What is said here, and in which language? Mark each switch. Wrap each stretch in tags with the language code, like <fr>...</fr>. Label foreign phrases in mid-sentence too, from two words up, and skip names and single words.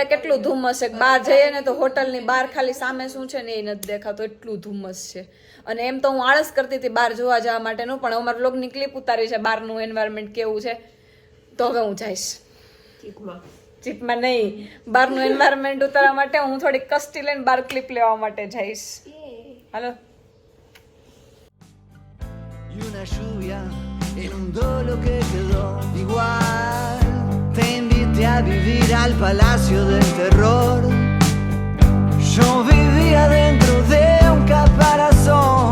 <gu>કેટલું ધુમ્મસ છે, બહાર જઈએ ને તો હોટલની બહાર ખાલી સામે શું છે ને એ નથી દેખાતો, એટલું ધુમ્મસ છે. અને એમ તો હું આળસ કરતી હતી બહાર જોવા જવા માટેનું, પણ અમારા વ્લોગની ક્લિપ ઉતારી છે બહારનું એન્વાયરમેન્ટ કેવું છે, તો હવે હું જઈશ જીપમાં નહીં, બહારનું એન્વાયરમેન્ટ ઉતારવા માટે હું થોડી કસ્ટી લઈને બહાર ક્લિપ લેવા માટે જઈશ. હાલો.</gu> <es>Y una lluvia inundó lo que quedó igual. Te invité a vivir al palacio del terror. Yo vivía dentro de un caparazón.</es>